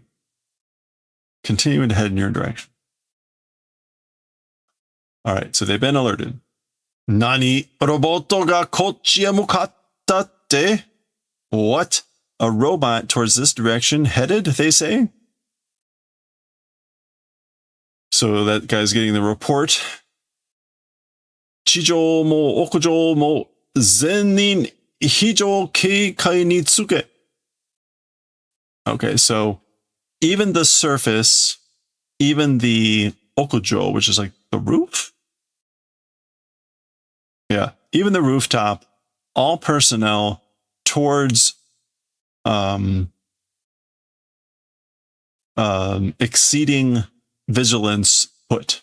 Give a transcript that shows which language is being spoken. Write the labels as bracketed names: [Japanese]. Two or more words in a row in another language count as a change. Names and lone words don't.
[English] Continuing to head in your direction. All right, so they've been alerted. [Japanese] Nani roboto ga kochi e mukatta tte? [English] What? A robot towards this direction headed, they say? So that guy's getting the report. [Japanese] Chijou mo okujou mo zennin hijou keikai ni tsuke. [English] Okay, so even the surface, even the okujo, which is like the roof. Yeah, even the rooftop, all personnel towards exceeding vigilance put.